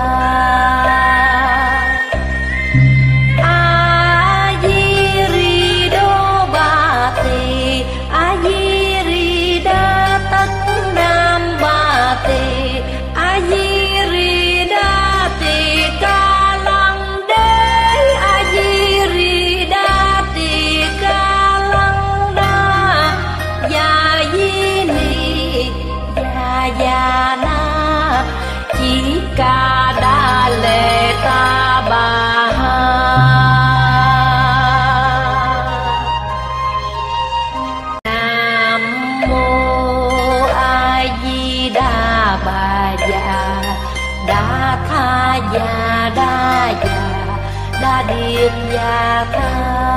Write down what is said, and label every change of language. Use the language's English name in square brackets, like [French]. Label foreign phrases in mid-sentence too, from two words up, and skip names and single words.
[Vietnamese] A di ri đô ba tỳ, a di ri đa tất nam ba tỳ, a di ri đa tỳ ca lăng đế, a di ri đa tỳ ca lăng đa, ya di ni ya na chỉ ca đa lệ ta bà ha. Nam mô A Di Đà Bà Già Đa Tha Già Đa Già Đa Điệp Già Tha.